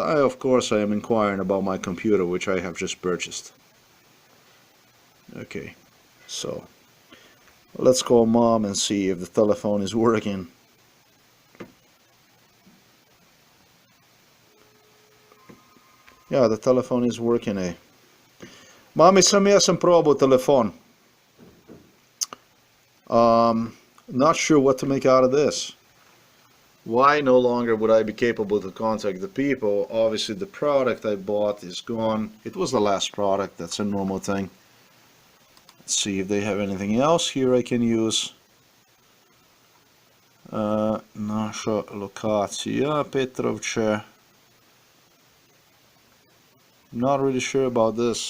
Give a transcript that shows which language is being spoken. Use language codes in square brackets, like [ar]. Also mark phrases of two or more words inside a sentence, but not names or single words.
[en] Of course I am inquiring about my computer, which I have just purchased. Okay, so let's call mom and see if the telephone is working. Yeah, the telephone is working, eh? [sl] Mami, sam jaz sem probal telefon. [en] Not sure what to make out of this. Why no longer would I be capable to contact the people? Obviously the product I bought is gone. It was the last product, that's a normal thing. Let's see if they have anything else here I can use. [sl] Naša lokacija, Petrovče. [en] Not really sure about this.